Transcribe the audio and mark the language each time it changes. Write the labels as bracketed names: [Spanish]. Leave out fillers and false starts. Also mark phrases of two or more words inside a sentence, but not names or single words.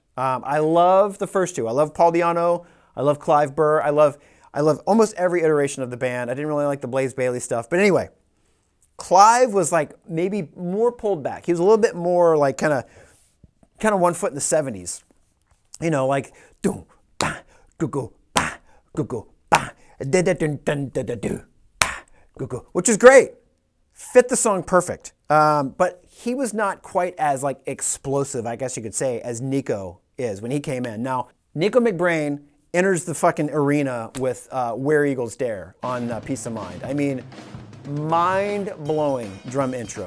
[English] I love the first 2. I love Paul Di'Anno. I love Clive Burr. I love almost every iteration of the band. I didn't really like the Blaze Bayley stuff. But anyway, Clive was like maybe more pulled back. He was a little bit more like kind of 1 foot in the 70s. Like do ba go go ba go go ba da da dun dun da da do ba go go, which is great. Fit the song perfect. But he was not quite as like explosive, I guess you could say, as Nico is when he came in. Now, Nico McBrain enters the fucking arena with Where Eagles Dare on Peace of Mind. I mean, mind-blowing drum intro.